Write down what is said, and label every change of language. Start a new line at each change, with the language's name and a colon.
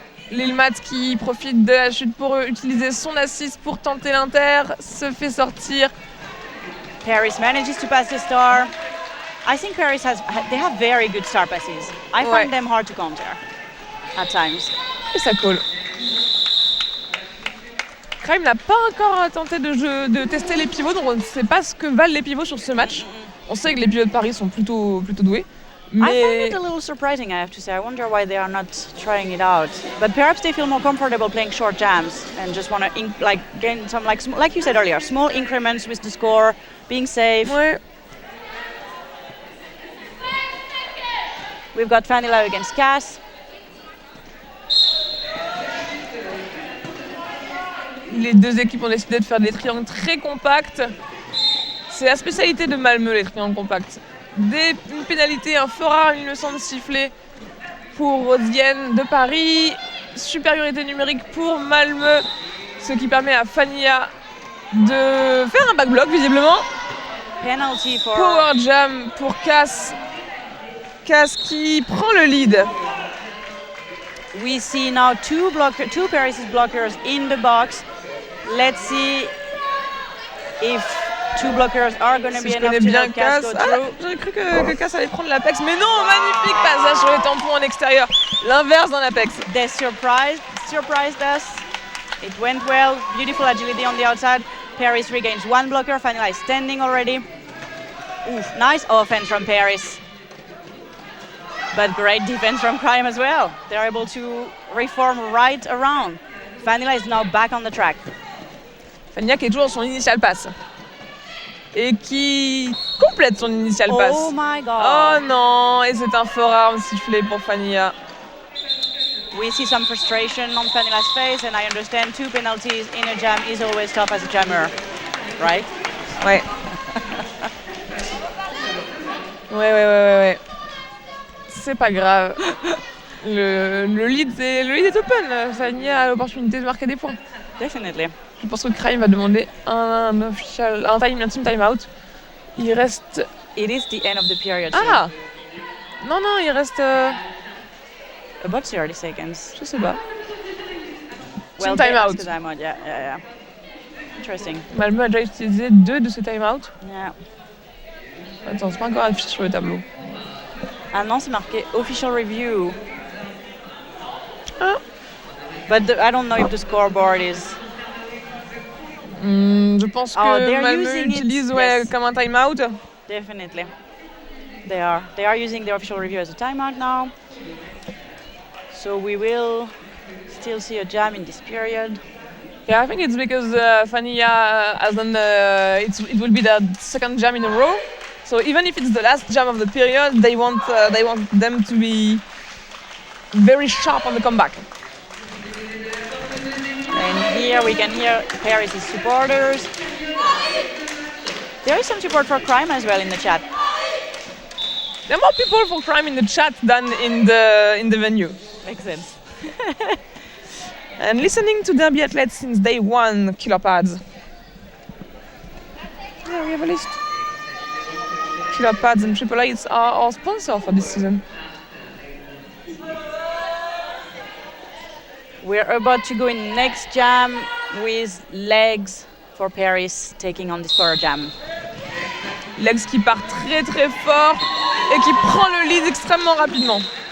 French: Lil Mads qui profite de la chute pour utiliser son assist pour tenter l'inter, se fait sortir.
English: Paris manages to pass the star. I think Paris they have very good star passes. I find them hard to counter at times.
French: Et ça colle. Crime n'a pas encore tenté de tester les pivots, donc on ne sait pas ce que valent les pivots sur ce match. On sait que les pivots de Paris sont plutôt doués.
English: I find it a little surprising, I have to say. I wonder why they are not trying it out. But perhaps they feel more comfortable playing short jams and just want to gain some, like you said earlier, small increments with the score, being safe.
French: Ouais.
English: We've got Vanilla against Cass.
French: Les 2 équipes ont décidé de faire des triangles très compacts. C'est la spécialité de Malmö, les triangles compacts. Une pénalité, un fort rare, il me semble, sifflé pour Rosienne de Paris. Supériorité numérique pour Malmö, ce qui permet à Fania de faire un backblock visiblement.
English: Penalty for
French: Power jam pour Cass. Cass qui prend le lead.
English: We see now two Paris blockers in the box. Let's see if 2 blockers are going to be enough to help Cass go through.
French: J'aurais cru que Cass allait prendre l'Apex, mais non, magnifique passage sur les tampons en extérieur. L'inverse dans l'Apex.
English: They surprised us. It went well. Beautiful agility on the outside. Paris regains 1 blocker. Vanilla is standing already. Nice offense from Paris. But great defense from Crime as well. They're able to reform right around. Vanilla is now back on the track.
French: Fania qui est toujours dans son initial pass. Et qui complète son initial pass.
English: Oh my god.
French: Oh non, et c'est un fort arme sifflé pour Fania.
English: We see some frustration on Vanilla's face, and I understand 2 penalties in a jam is always tough as a jammer, right?
French: Ouais. Ouais. C'est pas grave. Le lead est open. Fania a l'opportunité de marquer des points.
English: Definitely.
French: Je pense que Crime va demander un team timeout. Il reste...
English: It is the end of the period.
French: Ah non, il reste...
English: About 30 seconds.
French: Je sais pas.
English: Well, timeout. Timeout, yeah. Interesting.
French: Malmö a déjà utilisé 2 de ses timeouts.
English: Yeah.
French: Attends, c'est pas encore affiché sur le tableau. Ah non, c'est marqué official review. Ah.
English: But I don't know if the scoreboard is...
French: Je pense que Malmö utilise comme un timeout.
English: Definitely. They are using the official review as a timeout now. So we will still see a jam in this period. Yeah, I think it's because Fania has done it will be the second jam in a row. So even if it's the last jam of the period, they want them to be very sharp on the comeback. And here we can hear Paris' supporters. There is some support for Crime as well in the chat. There are more people for Crime in the chat than in the venue. Makes sense. And listening to Derby Athletes since day one, Killer Pads. Yeah, we have a list. Killer Pads and Triple Eights are our sponsor for this season. We're about to go in next jam with Legs for Paris taking on this power jam.
French: Legs qui part très très fort et qui prend le lead extrêmement rapidement.